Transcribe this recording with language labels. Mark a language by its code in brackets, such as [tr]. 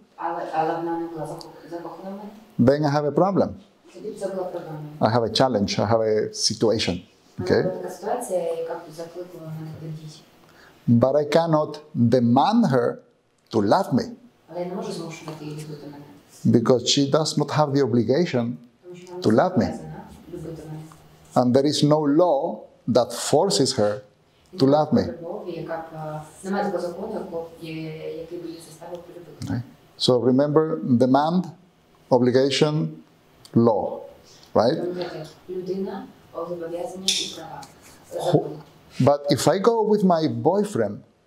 [uk] але вона не була закохана в мене. [en] then I have a problem. [uk] Тоді це була проблема. [en] I have a challenge. I have a situation. Okay? [uk] Була така ситуація, яка закликала мене до дій. [en] But I cannot demand her to love me [uk] Але я не можу змушувати її любити мене. [en] because she does not have the obligation [uk] Тому що вона [en] to love me. [uk] зобов'язана любити мене. [en] And there is no law that forces her to love me. [uk] Немає такого закону, який би її заставив полюбити. [en] Right? So remember, demand, obligation, law, right? [uk] Людина, зобов'язання і права. Закон. [en] But if I go with my boyfriend,